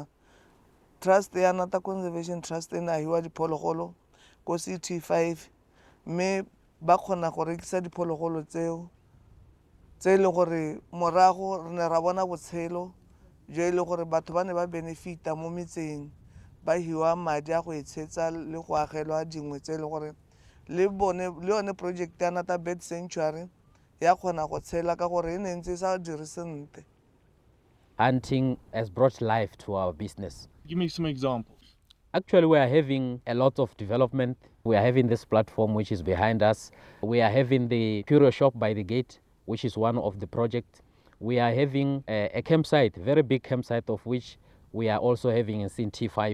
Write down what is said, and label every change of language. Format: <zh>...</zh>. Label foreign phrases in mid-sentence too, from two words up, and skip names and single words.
<tn>Trust ya Nata Conservation Trust e na hiwa diphologolo ko CT5 mme ba kgona go rekisa diphologolo tseo tse le gore morago re ne ra bona botshelo jo e le gore batho ba ne ba benefita mo metseng ba hiwa madi a go etshetsa le go agelwa dingwe tse le gore le yone project ya Nata Bird Sanctuary ya kgona go tshela ka gore e ne ntse sa dire sentle.</tn> <en>Hunting has brought life to our business. Give me some examples. Actually, we are having a lot of development. We are having this platform which is behind us. We are having the curio shop by the gate, which is one of the projects. We are having a campsite, very big campsite, of which we are also having in CT5.</en>